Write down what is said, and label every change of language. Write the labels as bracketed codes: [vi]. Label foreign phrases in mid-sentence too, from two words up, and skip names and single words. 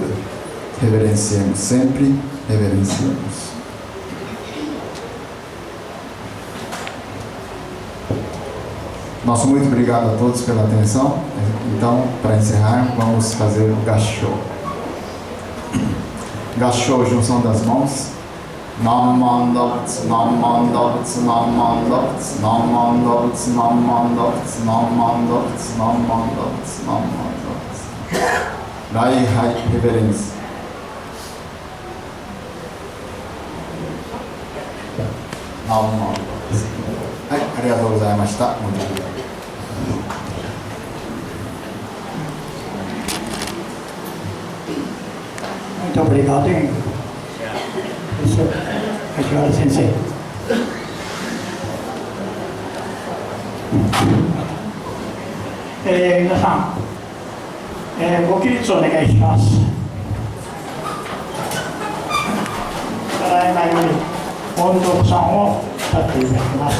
[pt] Reverenciemos sempre, reverenciemos. Nosso muito obrigado a todos pela atenção. Então, para encerrar, vamos fazer o Gassho. Gassho, junção das mãos. [ja] なまんだぶつ、なまんだぶつ、なまんだぶつ、なまんだぶつ、なまんだぶつ、なまんだぶつ、なまんだぶつ、なまんだぶつ. 大拝, reverência. Namandavats. Hai, ありがとうございました. [pt] Muito obrigado. Muito obrigado, hein? Professor Kajiwara Sensei. [ja] 皆さん、ご起立お願いします。ただいまより音読さんを立っていただきます。